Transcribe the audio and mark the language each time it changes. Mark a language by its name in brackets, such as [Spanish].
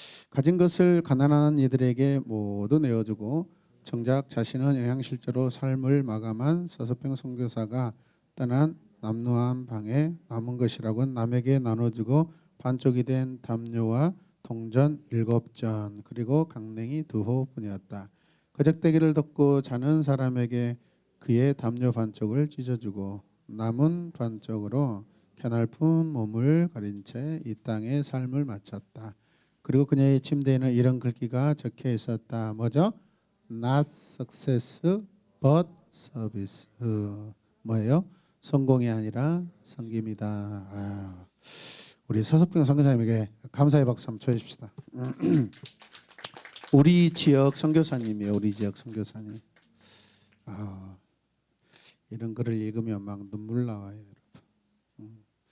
[Korean] 가진 것을 가난한 이들에게 모두 내어주고 정작 자신은 영양실조로 삶을 마감한 서서평 선교사가 떠난 남루한 방에 남은 것이라고 남에게 나눠주고 반쪽이 된 담요와 동전 7전 그리고 강냉이 2호뿐이었다. 거적대기를 덮고 자는 사람에게 그의 담요 반쪽을 찢어주고 남은 반쪽으로 캐날픈 몸을 가린 채 이 땅의 삶을 마쳤다. 그리고 그녀의 침대에는 이런 글귀가 적혀 있었다. 뭐죠? [English] Not success but service. [Korean] 뭐예요? 성공이 아니라 섬김이다. 우리 서석병 선교사님에게 감사의 박수 한번 쳐주십시다. 우리 지역 선교사님이에요. 우리 지역 선교사님. 이런 글을 읽으면 막 눈물 나와요, 여러분.